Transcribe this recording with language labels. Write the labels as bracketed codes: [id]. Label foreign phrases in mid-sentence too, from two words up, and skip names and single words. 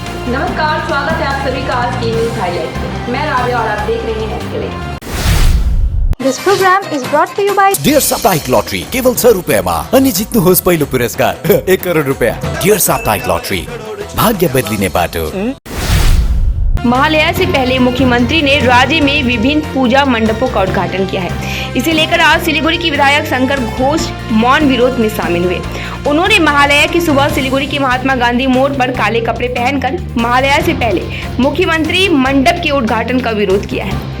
[hi] नमस्कार, स्वागत है आप सभी का आज की न्यूज हाईलाइट में। मैं राबिया और आप देख रहे हैं SKLA। [en] This program is brought to you by [ne] डियर साप्ताहिक लॉटरी केवल 100 रुपयामा अनि जित्नुहोस् पहिलो पुरस्कार 1 करोड रुपया। डियर साप्ताहिक लॉटरी, भाग्य बदलिने बाटो। [hi] महालया से पहले मुख्यमंत्री ने राज्य में विभिन्न पूजा मंडपों का उद्घाटन किया है। इसे लेकर आज सिलीगुड़ी की विधायक शंकर घोष मौन विरोध में शामिल हुए। उन्होंने महालया की सुबह सिलीगुड़ी के महात्मा गांधी मोड़ पर काले कपड़े पहनकर महालया से पहले मुख्यमंत्री मंडप के उद्घाटन का विरोध किया है।